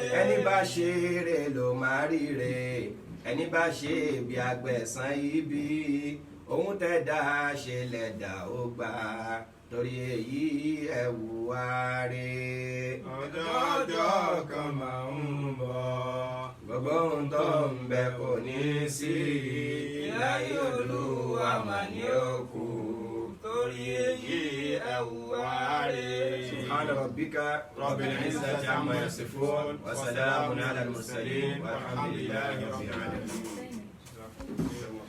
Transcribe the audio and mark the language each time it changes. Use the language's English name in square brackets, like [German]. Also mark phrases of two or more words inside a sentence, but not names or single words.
[Yoruba] ẹni bá ṣe rere ló máa ríre ẹni bá ṣe bí agbẹ̀san ibi ohun tẹ́dá ṣe lẹ̀dá ó gbà torí èyí ẹ wò wá rí. ọjọ́ kan máa ń bọ̀ gbogbo ohun tó ń bẹ kò ní sí ìláyé Olúwa mà ní ó kù torí èyí ẹ wò wá rí. [Arabic] سبحان ربك رب العزة عما يصفون وسلام على المرسلين والحمد لله رب العالمين.